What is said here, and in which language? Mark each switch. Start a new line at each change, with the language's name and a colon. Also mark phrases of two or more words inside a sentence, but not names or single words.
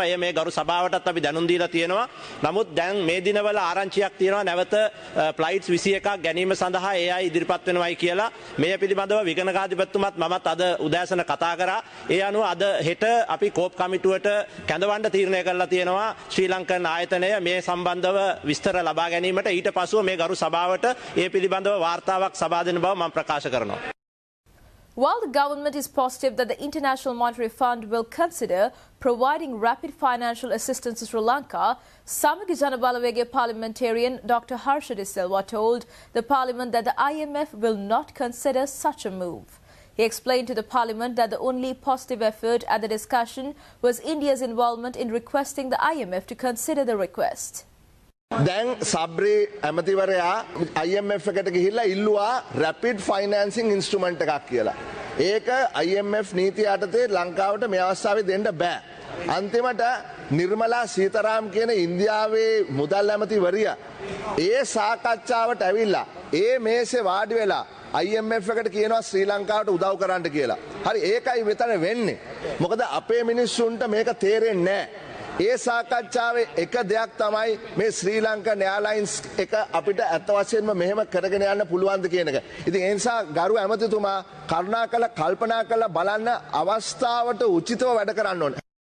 Sinhala: ඒ මේ ගරු සභාවටත් අපි දැනුම් දීලා තියෙනවා. නමුත් දැන් මේ දිනවල ආරංචියක් තියෙනවා නැවත ෆ්ලයිට්ස් 21ක් ගැනීම සඳහා ඒ අය ඉදිරිපත් වෙනවයි කියලා. මේ පිළිබඳව විගණකාධිපතිතුමත් මමත් අද උදෑසන කතා කරා. ඒ අනුව අද හෙට අපි කෝප් කමිටුවට කැඳවන්න තීරණය කරලා තියෙනවා ශ්‍රී ලංකන් ආයතනය මේ සම්බන්ධව විස්තර ලබා ගැනීමට. ඊට පසුව මේ ගරු සභාවට ඒ පිළිබඳව වාර්තාවක්
English: While the government is positive that the International Monetary Fund will consider providing rapid financial assistance to Sri Lanka, Samagi Janabalawege parliamentarian Dr. Harsha De Silva told the parliament that the IMF will not consider such a move. He explained to the parliament that the only positive effort at the discussion was India's involvement in requesting the IMF to consider the request.
Sinhala: දැන් සබ්රි ඇමතිවරයා IMF එකට ගිහිල්ලා ඉල්ලුවා
English: rapid financing instrument
Sinhala: එකක් කියලා. ඒක IMF නීතිය යටතේ ලංකාවට මේ අවස්ථාවේ දෙන්න බෑ. අන්තිමට නිර්මලා සීතාරාම් කියන ඉන්දියාවේ මුදල් ඇමතිවරිය ඒ සාකච්ඡාවට ඇවිල්ලා ඒ මේසේ වාඩි වෙලා IMF එකට කියනවා ශ්‍රී ලංකාවට උදව් කරන්න කියලා. හරි ඒකයි මෙතන වෙන්නේ. මොකද අපේ මිනිස්සුන්ට මේක තේරෙන්නේ නැහැ. ඒ සාකච්ඡාවේ එක දෙයක් තමයි මේ ශ්‍රී ලංකන් එයාර්ලයින්ස් එක අපිට ඇත්ත වශයෙන්ම මෙහෙම කරගෙන යන්න පුළුවන්ද කියන එක. ඉතින් ඒ නිසා ගරු ඇමතිතුමා කරුණාකරලා කල්පනා කරලා බලන්න අවස්ථාවට උචිතව වැඩ කරන්න ඕනේ.